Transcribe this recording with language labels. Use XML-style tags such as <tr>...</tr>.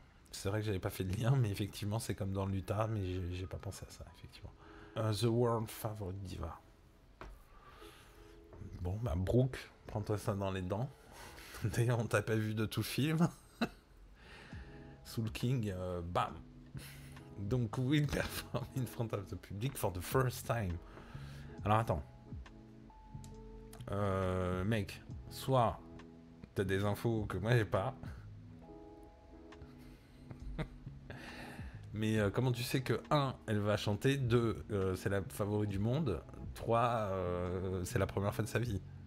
<fr>C'est vrai que j'avais pas fait de lien, mais effectivement c'est comme dans l'Utah, mais j'ai pas pensé à ça, effectivement.</fr> <en>The World Favorite Diva.</en> <fr>Bon, bah Brooke, prends-toi ça dans les dents. D'ailleurs, on t'a pas vu de tout le film.</fr> <en>Soul King, bam. Donc, will perform in front of the public for the first time.</en> <fr>Alors, attends. Mec, soit t'as des infos que moi j'ai pas. Mais comment tu sais que 1, elle va chanter, 2, c'est la favorite du monde, 3, c'est la première fois de sa vie.</fr>